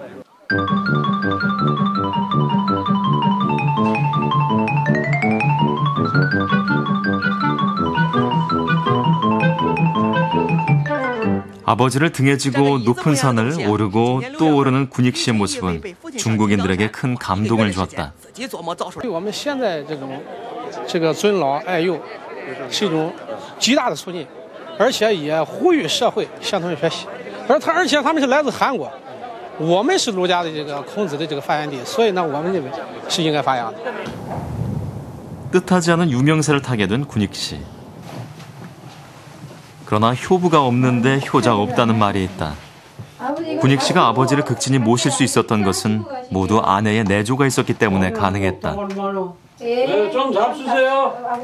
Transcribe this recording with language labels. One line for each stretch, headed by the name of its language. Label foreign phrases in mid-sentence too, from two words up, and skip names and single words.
Korean: 아버지를 등에 지고 높은 산을 오르고 또 오르는 군익 씨의 모습은 중국인들에게 큰 감동을 주었다.
Chinese: 这个尊老爱幼是一种极大的促进，而且也呼吁社会向他们学习。而且他们是来自韩国，我们是儒家的这个孔子的这个发源地，所以呢，我们认为是应该发扬的。
Korean: 뜻하지 않은 유명세를 타게 된 군익 씨. 그러나 효부가 없는데 효자가 없다는 말이 있다. 군익 씨가 아버지를 극진히 모실 수 있었던 것은 모두 아내의 내조가 있었기 때문에 가능했다. 좀 잡수세요.